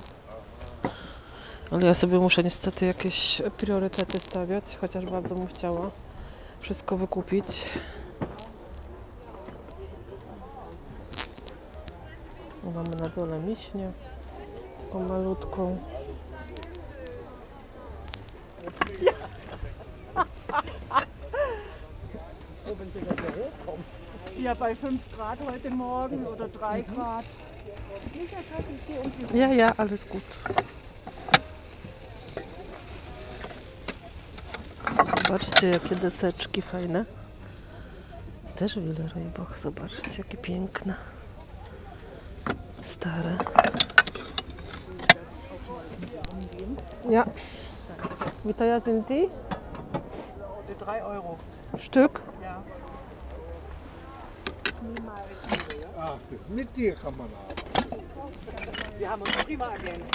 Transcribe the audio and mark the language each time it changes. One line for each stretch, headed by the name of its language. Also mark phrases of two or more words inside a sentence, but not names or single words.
Polish: Ale ja sobie muszę niestety jakieś priorytety stawiać, chociaż bardzo bym chciała wszystko wykupić. Tu mamy na dole miśnię, taką malutką.
German: Ja, bei 5 Grad heute Morgen oder 3 Grad. Ja, ja, alles gut.
Polish: Zobaczcie, jakie deseczki fajne. Też wiele rybach. Zobaczcie, jakie piękne. Stare.
German: Ja. Wie teuer sind die? 3 Euro. Stück? Ja. Ach, mit dir kann man arbeiten. Wir haben uns prima ergänzt.